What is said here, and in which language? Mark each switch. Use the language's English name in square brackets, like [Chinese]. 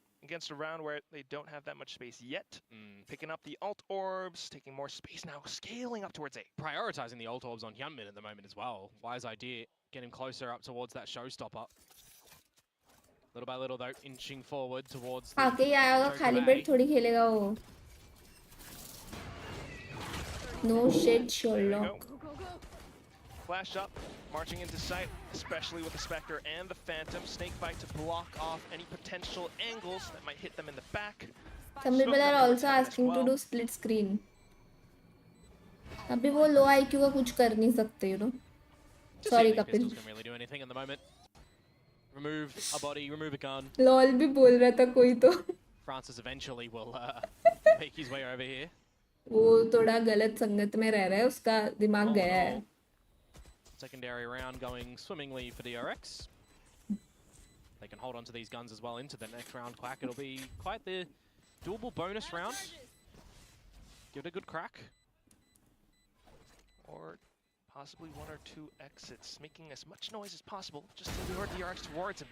[English] against a round where they don't have that much space yet. Picking up the ult orbs, taking more space now, scaling up towards A. Prioritizing the ult orbs on Hyunmin at the moment as well. Wise idea, get him closer up towards that showstopper. Little by little though, inching forward towards the [Hindi] आके ही आया होगा खाली पेट थोड़ी खेलेगा वो [English] No shit Sherlock Flash up, marching into sight, especially with the Spectre and the Phantom. Snakebite to block off any potential angles that might hit them in the back. Some people are also asking to do split screen. [Hindi] अभी वो low IQ का कुछ कर नहीं सकते, [English] you know. Sorry, Kapil. Can really do anything at the moment. Remove a body, remove a gun. [Hindi] LOL भी बोल रहा था कोई तो. [English] Francis eventually will make his way over here. [Hindi] वो थोड़ा गलत संगत में रह रहा है, उसका दिमाग गया है. [English] Secondary round going swimmingly for DRX. They can hold on to these guns as well into the next round. Quack, it'll be quite the doable bonus round. Give it a good crack. Or possibly one or two exits, making as much noise as possible just to lure DRX towards him.